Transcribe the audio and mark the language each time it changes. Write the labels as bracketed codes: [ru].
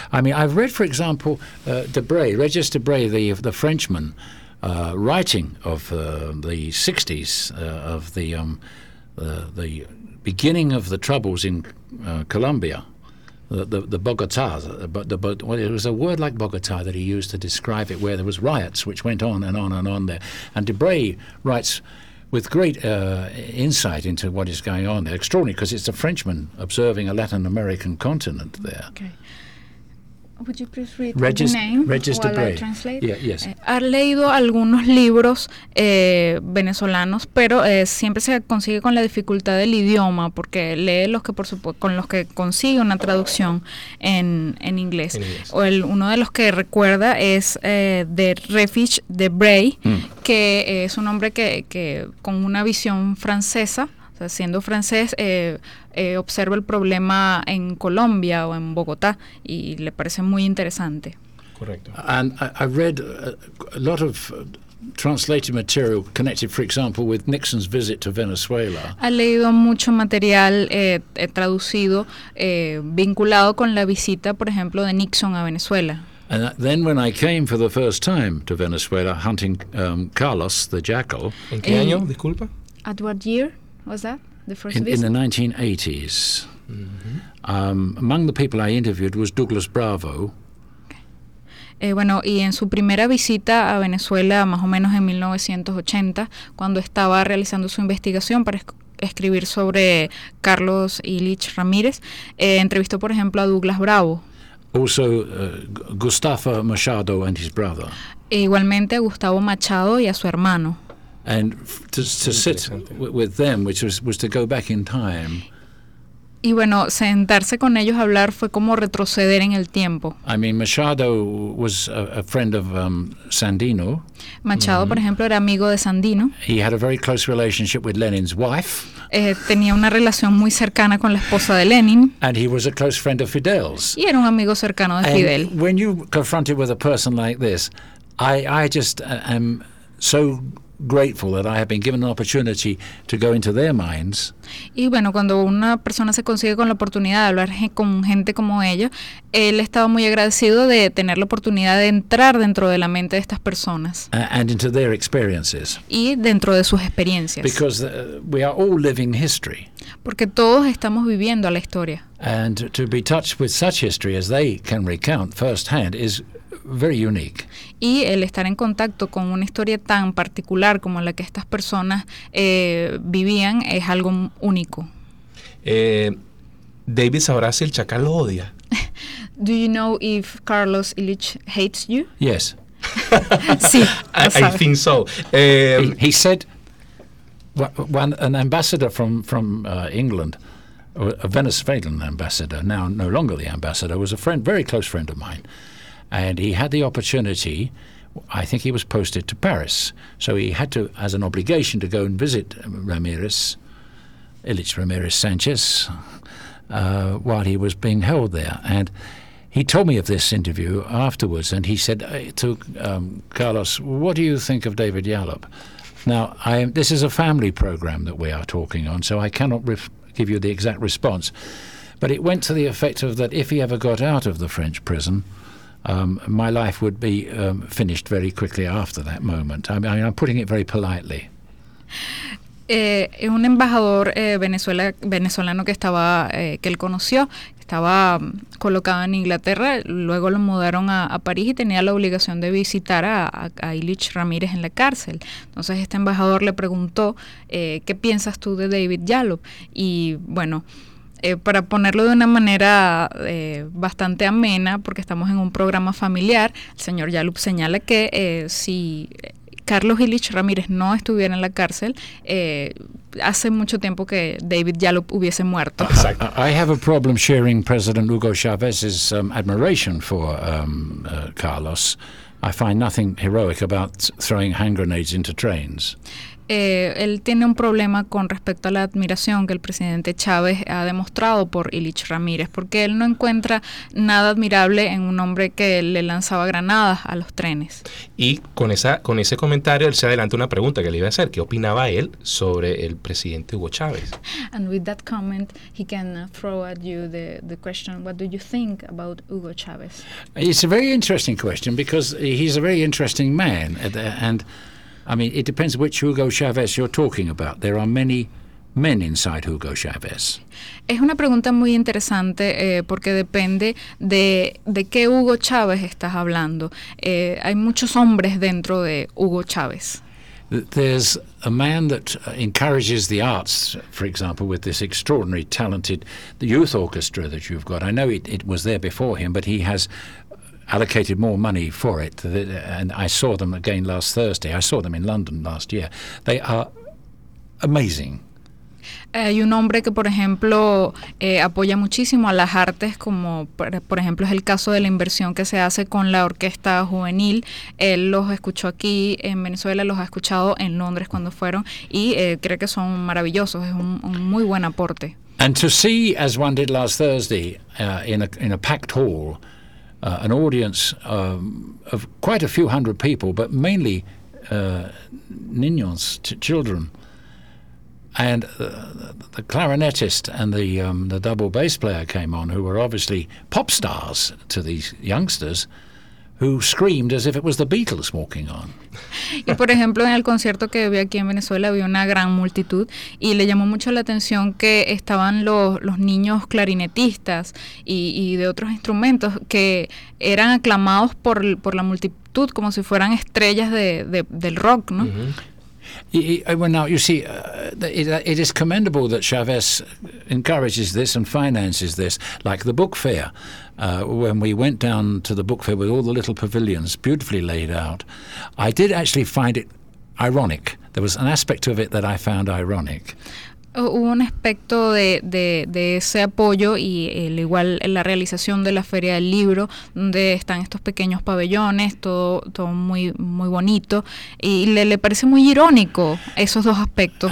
[en] I mean, I've read, for example, Debray, Regis Debray, the Frenchman, writing of the 60s, of the beginning of the troubles in Colombia, the Bogota, well, it was a word like Bogota that he used to describe it, where there was riots which went on and on and on there. And Debray writes with great insight into what is going on there. Extraordinary, because it's a Frenchman observing a Latin American continent there. Okay. Would you please read Regis, the name Regis while Debray. I translate? Yeah, yes. [es] Ha leído algunos libros venezolanos, pero siempre se consigue con la dificultad del idioma, porque lee los que, por supuesto, con los que consigue una traducción en inglés. O uno de los que recuerda es de Regis Debray, que es un hombre que con una visión francesa, o sea, siendo francés, observa el problema en Colombia o en Bogotá y le parece muy interesante. Correcto. [en] And I read a lot of translated material connected, for example, with Nixon's visit to Venezuela. [es] Ha leído mucho material traducido vinculado con la visita, por ejemplo, de Nixon a Venezuela. [en] And then when I came for the first time to Venezuela hunting Carlos the jackal. [es] ¿En qué año, disculpa? [en] At what year was that, the first visit? In the 1980s. Mm-hmm. Among the people I interviewed was Douglas Bravo. Okay. [es] Bueno, y en su primera visita a Venezuela, más o menos en 1980, cuando estaba realizando su investigación para escribir sobre Carlos Ilich Ramírez, entrevistó, por ejemplo, a Douglas Bravo. [en] Also Gustavo Machado and his brother. [es] E igualmente a Gustavo Machado y a su hermano. [en] And to sit with them, which was to go back in time. [es] Y bueno, sentarse con ellos a hablar fue como retroceder en el tiempo. [en] I mean, Machado was a friend of Sandino. [es] Machado, por ejemplo, era amigo de Sandino. [en] He had a very close relationship with Lenin's wife. [es] Tenía una relación muy cercana con la esposa de Lenin. [en] And he was a close friend of Fidel's. [es] Y era un amigo cercano de [en] And [es] Fidel. [en] When you confronted with a person like this, I just am so grateful that I have been given an opportunity to go into their minds. [es] Y bueno, cuando una persona se consigue con la oportunidad de hablar con gente como ellos, él estaba muy agradecido de tener la oportunidad de entrar dentro de la mente de estas personas. [en] And into their experiences. [es] Y dentro de sus experiencias. [en] Because we are all living history. [es] Porque todos estamos viviendo la historia. [en] And to be touched with such history as they can recount firsthand is very unique. [es] Y el estar en contacto con una historia tan particular como la que estas personas vivían es algo único. David sabrá si el chacal lo odia. [en] Do you know if Carlos Illich hates you? Yes. [es] Sí, [en] I think so. He said when an ambassador from England, a Venezuelan ambassador, now no longer the ambassador, was a friend, very close friend of mine. And he had the opportunity, I think he was posted to Paris. So he had to, as an obligation, to go and visit Ramirez, Illich Ramirez Sanchez, while he was being held there. And he told me of this interview afterwards, and he said to Carlos, what do you think of David Yalop? Now, this is a family program that we are talking on, so I cannot give you the exact response. But it went to the effect of that if he ever got out of the French prison, my life would be finished very quickly after that moment. I mean, I'm putting it very politely. [es] Un embajador venezolano que estaba que él conoció estaba colocado en Inglaterra. Luego lo mudaron a París y tenía la obligación de visitar a Illich Ramírez en la cárcel. Entonces este embajador le preguntó ¿qué piensas tú de David Yalop? Y bueno. Para ponerlo de una manera bastante amena, porque estamos en un programa familiar, el señor Yalop señala que si Carlos Illich Ramírez no estuviera en la cárcel, hace mucho tiempo que David Yalop hubiese muerto. [en] I have a problem sharing President Hugo Chavez's admiration for Carlos. I find nothing heroic about throwing hand grenades into trains. [es] Él tiene un problema con respecto a la admiración que el presidente Chávez ha demostrado por Illich Ramírez, porque él no encuentra nada admirable en un hombre que le lanzaba granadas a los trenes. Y con ese comentario, él se adelanta una pregunta que le iba a hacer. ¿Qué opinaba él sobre el presidente Hugo Chávez? [en] And with that comment, he can throw at you the question, what do you think about Hugo Chávez? It's a very interesting question, because he's a very interesting man, and I mean, it depends which Hugo Chavez you're talking about. There are many men inside Hugo Chavez. [es] Es una pregunta muy interesante porque depende de qué Hugo Chávez estás hablando. Hay muchos hombres dentro de Hugo Chávez. [en] There's a man that encourages the arts, for example, with this extraordinary talented youth orchestra that you've got. I know it was there before him, but he has allocated more money for it, and I saw them again last Thursday. I saw them in London last year. They are amazing. [es] Hay un hombre que, por ejemplo, apoya muchísimo a las artes, como por ejemplo es el caso de la inversión que se hace con la orquesta juvenil. Él los escuchó aquí en Venezuela, los ha escuchado en Londres cuando fueron, y cree que son maravillosos. Es un muy buen aporte. [en] And to see, as one did last Thursday, in a packed hall, an audience of quite a few hundred people, but mainly niños, children, and the clarinetist and the double bass player came on, who were obviously pop stars to these youngsters, who screamed as if it was the Beatles walking on. [es] Y por ejemplo, en el concierto que vi aquí en Venezuela, vi una gran multitud y le llamó mucho la atención que estaban los niños clarinetistas y de otros instrumentos que eran aclamados por la multitud como si fueran estrellas del rock, ¿no? Mm-hmm. [en] Well, now, you see, it is commendable that Chavez encourages this and finances this, like the book fair. When we went down to the book fair with all the little pavilions beautifully laid out, I did actually find it ironic. There was an aspect of it that I found ironic. [es] Hubo un aspecto de ese apoyo y el igual la realización de la Feria del Libro, donde están estos pequeños pabellones, todo muy, muy bonito, y le parece muy irónico esos dos aspectos